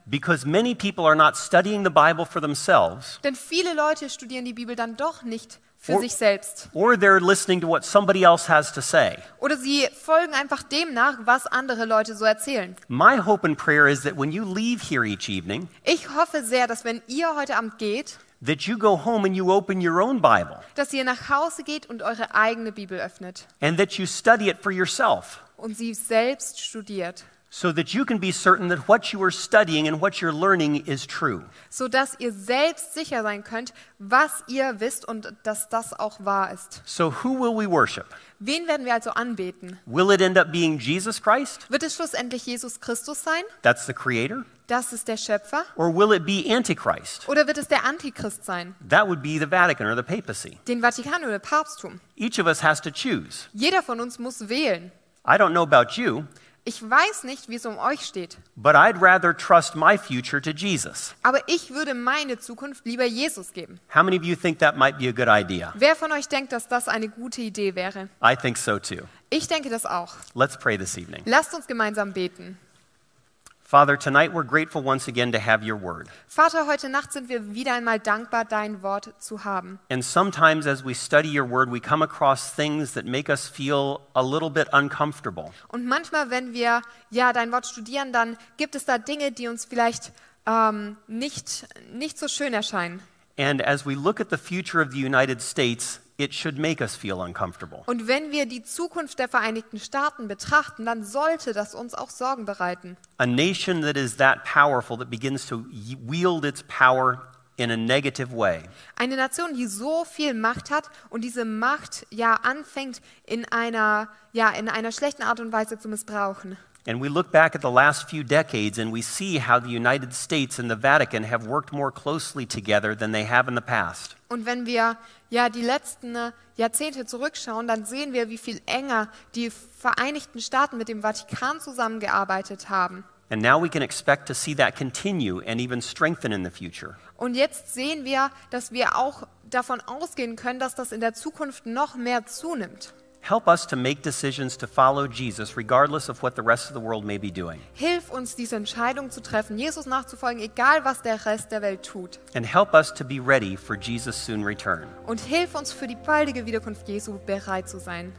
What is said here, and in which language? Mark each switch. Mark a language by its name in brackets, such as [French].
[English] Because many people are not studying the Bible for themselves, [German] Denn viele Leute studieren die Bibel dann doch nicht für sich selbst. [English] or they're listening to what somebody else has to say. [German] Oder sie folgen einfach dem nach, was andere Leute so erzählen. [English] My hope and prayer is that when you leave here each evening, [German] Ich hoffe sehr, dass wenn ihr heute Abend geht, [English] that you go home and you open your own Bible, [German] dass ihr nach Hause geht und eure eigene Bibel öffnet [English] and that you study it for yourself, [German] und sie selbst studiert, [English] so that you can be certain that what you are studying and what you're learning is true. [German] sodass ihr selbst sicher sein könnt, was ihr wisst und dass das auch wahr ist. [English] So who will we worship? [German] Wen werden wir also anbeten? [English] Will it end up being Jesus Christ? [German] Wird es schlussendlich Jesus Christus sein? [English] That's the Creator? [German] Das ist der Schöpfer? [English] Or will it be Antichrist? [German] Oder wird es der Antichrist sein? [English] That would be the Vatican or the papacy. [German] Den Vatikan oder Papsttum? [English] Each of us has to choose. [German] Jeder von uns muss wählen. [English] I don't know about you, [German] Ich weiß nicht, wie es um euch steht, [English] but I'd rather trust my future to Jesus. [German] aber ich würde meine Zukunft lieber Jesus geben. [English] How many of you think that might be a good idea? [German] Wer von euch denkt, dass das eine gute Idee wäre? [English] I think so too. [German] Ich denke das auch. [English] Let's pray this evening. [German] Lasst uns gemeinsam beten. [English] Father, tonight we're grateful once again to have your word. [German] Vater, heute Nacht sind wir wieder einmal dankbar, dein Wort zu haben. [English] And sometimes as we study your word, we come across things that make us feel a little bit uncomfortable. [German] Und manchmal, wenn wir dein Wort studieren, dann gibt es da Dinge, die uns vielleicht nicht so schön erscheinen. [English] And as we look at the future of the United States, it should make us feel uncomfortable. [German] Und wenn wir die Zukunft der Vereinigten Staaten betrachten, dann sollte das uns auch Sorgen bereiten. [English] A nation that is that powerful that begins to wield its power in a negative way. [German] Eine Nation, die so viel Macht hat und diese Macht anfängt in einer schlechten Art und Weise zu missbrauchen. [English] And we look back at the last few decades and we see how the United States and the Vatican have worked more closely together than they have in the past. [German] Und wenn wir die letzten Jahrzehnte zurückschauen, dann sehen wir, wie viel enger die Vereinigten Staaten mit dem Vatikan zusammengearbeitet haben. [English] And now we can expect to see that continue and even strengthen in the future. [German] Und jetzt sehen wir, dass wir auch davon ausgehen können, dass das in der Zukunft noch mehr zunimmt. [English] Help us to make decisions to follow Jesus regardless of what the rest of the world may be doing. [German] Hilf uns, diese Entscheidung zu treffen, Jesus nachzufolgen, egal was der Rest der Welt tut. [English] And help us to be ready for Jesus' soon return. [German] Und hilf uns, für die baldige Wiederkunft Jesu bereit zu sein.